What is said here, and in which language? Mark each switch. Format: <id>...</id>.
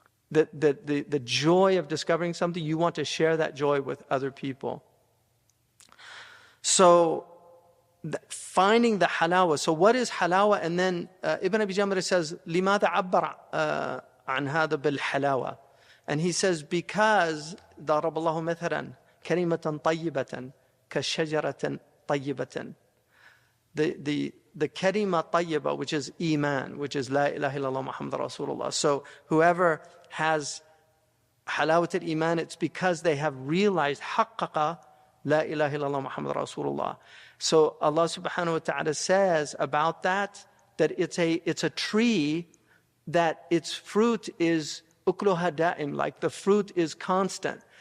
<en>That the joy of discovering something, you want to share that joy with other people. So finding the halawa. So what is halawa? And then Ibn Abi Jamrah says,</en> <ar>لماذا عبر عن هذا بالحلاوة?</ar> <en>And he says, because</en> <ar>ضرب الله مثلا كلمة طيبة كشجرة طيبة.</ar> <en>The kalima tayyiba, which is Iman, which is La ilaha illallah Muhammad Rasulullah. So whoever has halawat al-Iman, it's because they have realized haqqaqa La ilaha illallah Muhammad Rasulullah. So Allah subhanahu wa ta'ala says about that it's a tree that its fruit is ukluha da'im, like the fruit is constant.</en>